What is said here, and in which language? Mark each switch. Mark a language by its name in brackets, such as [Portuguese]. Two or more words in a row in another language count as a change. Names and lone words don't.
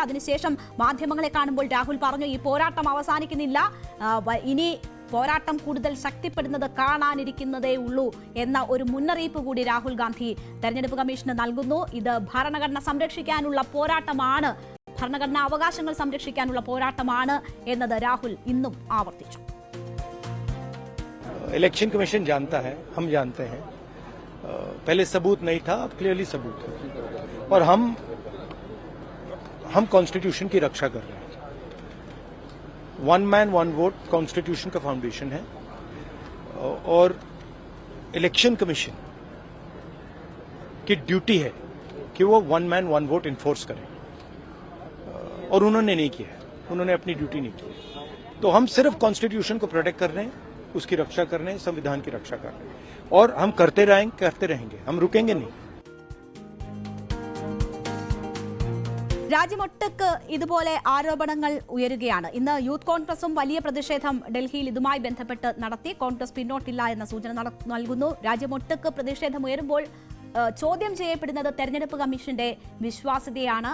[Malayalam] അതിനുശേഷം മാധ്യമങ്ങളെ കാണുമ്പോൾ രാഹുൽ പറഞ്ഞു, ഈ പോരാട്ടം അവസാനിക്കുന്നില്ല, ഇനി പോരാട്ടം കൂടുതൽ ശക്തിപ്പെടുന്നത് കാണാനിരിക്കുന്നതേ ഉള്ളൂ എന്ന ഒരു മുന്നറിയിപ്പ് കൂടി രാഹുൽ ഗാന്ധി തെരഞ്ഞെടുപ്പ് കമ്മീഷന് നൽകുന്നു. ഇത് ഭരണഘടന സംരക്ഷിക്കാനുള്ള പോരാട്ടമാണ്, ഭരണഘടനാ അവകാശങ്ങൾ സംരക്ഷിക്കാനുള്ള പോരാട്ടമാണ് എന്നത് രാഹുൽ ഇന്നും ആവർത്തിച്ചു. [Hindi] इलेक्शन कमीशन जानता है, हम जानते हैं, पहले सबूत नहीं था, अब क्लियरली सबूत है और हम कॉन्स्टिट्यूशन की रक्षा कर रहे हैं। [English] one man one vote constitution [Hindi] का फाउंडेशन है और इलेक्शन कमीशन की ड्यूटी है कि वो [English] one man one vote enforce [Hindi] करें और उन्होंने नहीं किया है, उन्होंने अपनी ड्यूटी नहीं की है। तो हम सिर्फ कॉन्स्टिट्यूशन को प्रोटेक्ट कर रहे हैं, उसकी रक्षा कर रहे हैं, संविधान की रक्षा कर रहे हैं और हम करते रहेंगे, हम रुकेंगे नहीं। [Malayalam] രാജ്യമൊട്ടുക്ക് ഇതുപോലെ ആരോപണങ്ങൾ ഉയരുകയാണ്. ഇന്ന് യൂത്ത് കോൺഗ്രസും വലിയ പ്രതിഷേധം ഡൽഹിയിൽ ഇതുമായി ബന്ധപ്പെട്ട് നടത്തി. കോൺഗ്രസ് പിന്നോട്ടില്ല എന്ന സൂചന നൽകുന്നു. രാജ്യമൊട്ടുക്ക് പ്രതിഷേധം ഉയരുമ്പോൾ ചോദ്യം ചെയ്യപ്പെടുന്നത് തെരഞ്ഞെടുപ്പ് കമ്മീഷന്റെ വിശ്വാസ്യതയാണ്.